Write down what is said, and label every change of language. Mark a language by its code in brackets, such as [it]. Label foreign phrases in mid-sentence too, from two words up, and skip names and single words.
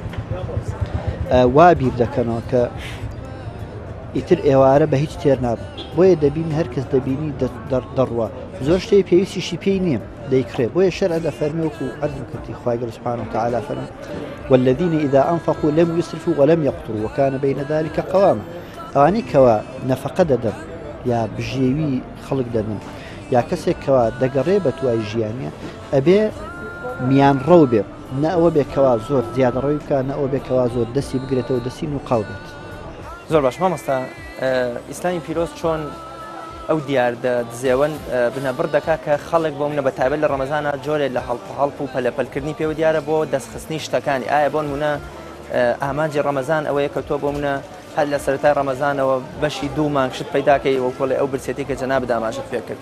[ckb] وا بیر دەکەنەوە کە ئیتر ئێوارە بە هیچ تێر نابن بۆیە دەبین هەر کەس دەبینی دەڕوە زۆر شتەی پێویستیشی پێی نییە دەیکرێت بۆیە شەرع دەفەرمێ وەکو عەرزم کردی خی گەورە [ar] سوبحانەهو وتەعالا [ckb] فەرمێ [ar] والذين إذا أنفقوا لم يسرفوا ولم يقتروا وكان بين ذلك قواما [ckb] ئەوانەی کەوا نەفەقە دەدەن یا بژێوی خەڵک دەدەن یا کەسێک کەوا دەگەڕێ بە توای ژیانە ئەبێ میان ڕەو بێ نە ئەوە بێکەوە زۆر زیادەڕەوی بکە نە ئەوە بێکەوە زۆر دەستی بگرێتەوە دەستی و قاو بێت. زۆر باش مامۆستا ئیسلامی پیرۆز چۆن ئەو دیار دزێوەن بنەبڕ دەکا کە خەڵک بۆ منە بە تایبەت لە ڕەمەزانە جۆرێک لە هەڵپ و پەلەپەلکردنی پێوە دیارە بۆ دەستخستنی شتەکانی ئایا بۆ نمونە ئامانجی ڕەمەزان ئەوەیە کە تۆ بۆ منە هەر لە سەرەتای ڕەمەزانەوە بەشی 2 مانگ شت پەیداکەی ئەو کۆڵی ئەو برسێتی کە جەناب داماژت پێ کرد.